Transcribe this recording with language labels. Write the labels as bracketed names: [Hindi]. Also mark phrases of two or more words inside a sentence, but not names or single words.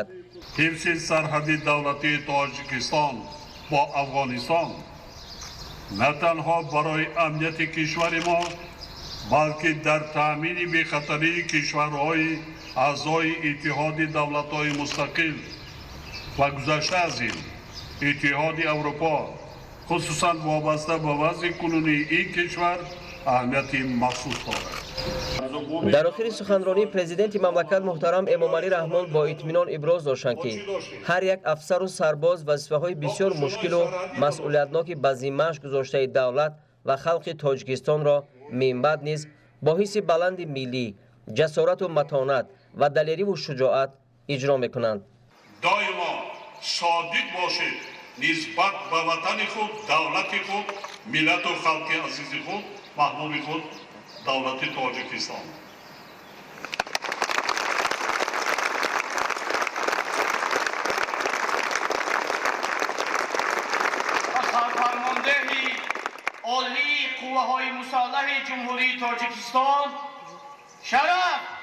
[Tajik] حفظ سرحد دولتی تاجیکستان با افغانستان نه تنها برای امنیت کشور ما بلکه در تأمین بی‌خطری کشورهای اعضای اتحاد دولت‌های مستقل و گذشته از این اتحاد اروپا خصوصا وابسته به وضع کنونی این کشور اهمیت مخصوص دارد. дар охири суханронӣ президенти мамлакат муҳтарам Эмомалӣ Раҳмон бо итминон иброз доштанд ки ҳар як афсару сарбоз вазифаҳои бисёр мушкилу масъулиятноки ба зиммааш гузоштаи давлат ва халқи Тоҷикистонро минбаъд низ бо ҳисси баланди миллӣ, ҷасорату матонат ва далериву шуҷоат иҷро мекунанд. доимо содиқ бошед нисбат ба ватани худ, давлати худ, миллату халқи азизи худ, маҳбуби худ, давлати Тоҷикистон. سرفرماندهی عالی قوه‌های مسلح جمهوری تاجیکستان شرف